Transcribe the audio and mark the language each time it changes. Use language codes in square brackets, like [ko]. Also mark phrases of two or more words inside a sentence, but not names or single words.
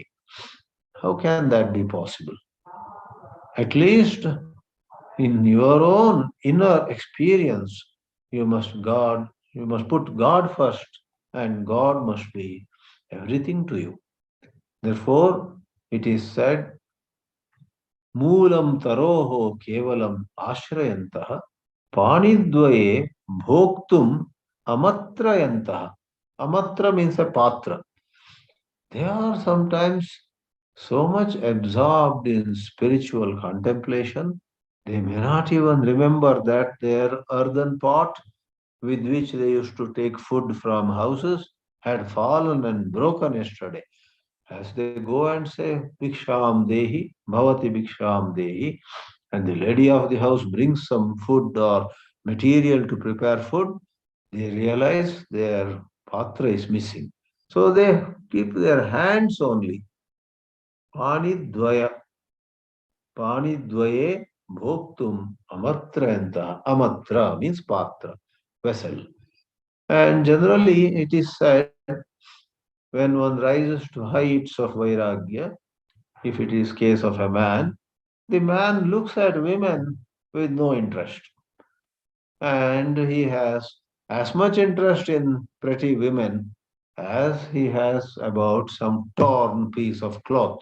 [en] How can that be possible? At least in your own inner experience, you must put God first, and God must be everything to you. Therefore, it is said, [sa] Moolam taroho kevalam ashrayantah Panidvaye bhoktum amatrayantaha. [en] Amatra means a patra. They are sometimes so much absorbed in spiritual contemplation, they may not even remember that their earthen pot with which they used to take food from houses had fallen and broken yesterday. As they go and say, [sa] Bhiksham Dehi, Bhavati Bhiksham Dehi, [en] and the lady of the house brings some food or material to prepare food, they realize their patra is missing. So they keep their hands only. [sa] Pani dvaya, pani dvaye bhoktum amatrayanta. [en] Amatra means patra, vessel. And generally it is said when one rises to heights of vairāgya, if it is case of a man, the man looks at women with no interest. And he has as much interest in pretty women as he has about some torn piece of cloth.